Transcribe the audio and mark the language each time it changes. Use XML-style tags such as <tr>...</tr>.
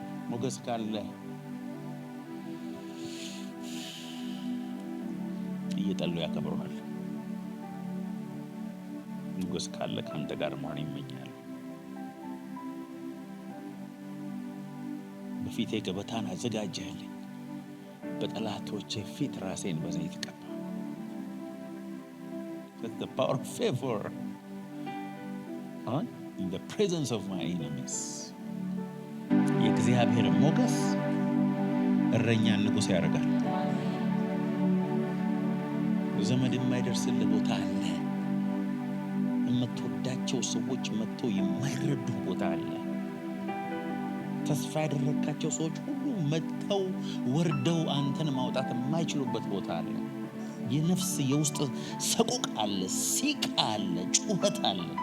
<am>ሞገስ ካለ እየጠሉ ያከብረዋል። ሞገስ ካለ ከአንተ ጋር መሆን ይመኛል። በፊቴ ገበታን አዘጋጀህልኝ፣ በጠላቶቼ ፊት ራሴን በዘይት ቀባ።</am> <en>That's the power of favor. In the presence of my enemies.</en> <am>የእግዚአብሔር ሞገስ እረኛን ንጉሥ ያደርጋል። ዘመድ የማይደርስልህ ቦታ አለ። የምትወዳቸው ሰዎች መጥቶ የማይረዱ ቦታ አለ። ተስፋ ያደረካቸው ሰዎች ሁሉ መጥተው ወርደው አንተን ማውጣት የማይችሉበት ቦታ አለ። የነፍስ የውስጥ ሰቆቅ አለ፣ ሲቃ አለ፣ ጩኸት አለ።</am>